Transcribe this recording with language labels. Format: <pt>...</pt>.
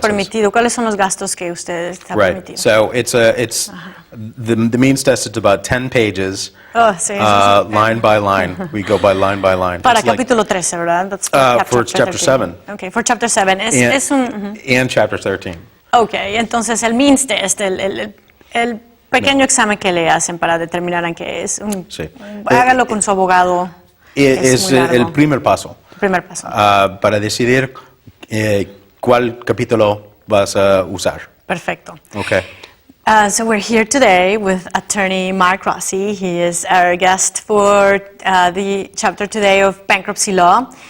<es>permitido, cuáles son los gastos que ustedes están</es> <en>Right.</en> <es>permitidos.</es> <en>So it's the means test is about 10 pages,</en> <es>Oh, sí, eso sí.</es> <en>line by line. We go by line by line.</en> <es>Para</es> <en>It's like-</en> <es>capítulo 13, ¿verdad? That's</es> <en>for chapter 7. Okay, for chapter 7.</en> <es>Es un...</es> <en>and chapter 13.</en> <es>Ok, entonces el means test, el pequeño examen que le hacen para determinar en qué es. Sí. Hágalo con su abogado. Es muy largo. el primer paso Primer paso. para decidir cuál capítulo vas a usar. Perfecto.</es> <en>Okay. So we're here today with attorney Mark Rossi. He is our guest for the chapter today of bankruptcy law.</en>